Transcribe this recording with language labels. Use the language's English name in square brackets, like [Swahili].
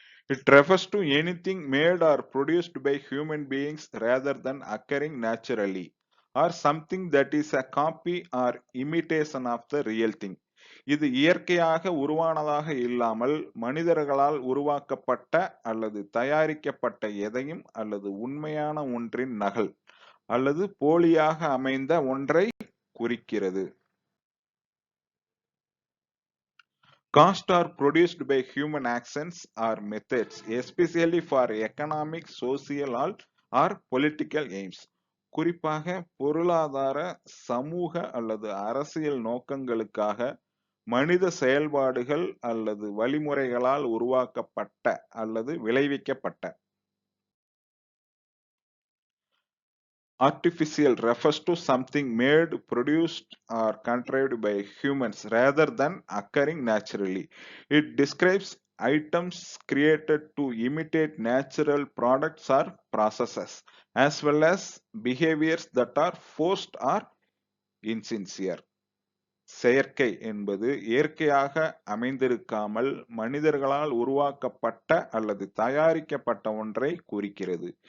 [English] It refers to anything made or produced by human beings rather than occurring naturally, or something that is a copy or imitation of the real thing. [Tamil] இது இயற்கையாக உருவானதாக இல்லாமல் மனிதர்களால் உருவாக்கப்பட்ட அல்லது தயாரிக்கப்பட்ட எதையும் அல்லது உண்மையான ஒன்றின் நகல் அல்லது போலியாக அமைந்த ஒன்றை குறிக்கிறது. [English] Cost are produced by human actions or methods, especially for economic, social or political aims. [Tamil] குறிப்பாக பொருளாதார, சமூக அல்லது அரசியல் நோக்கங்களுக்காக மனித செயல்பாடுகள் அல்லது வழிமுறைகளால் உருவாக்கப்பட்ட அல்லது விளைவிக்கப்பட்ட. [English] Artificial refers to something made, produced or contrived by humans rather than occurring naturally. It describes items created to imitate natural products or processes, as well as behaviors that are forced or insincere. [Tamil] செயற்கை என்பது இயற்கையாக அமைந்திருக்காமல் மனிதர்களால் உருவாக்கப்பட்ட அல்லது தயாரிக்கப்பட்ட ஒன்றை குறிக்கிறது.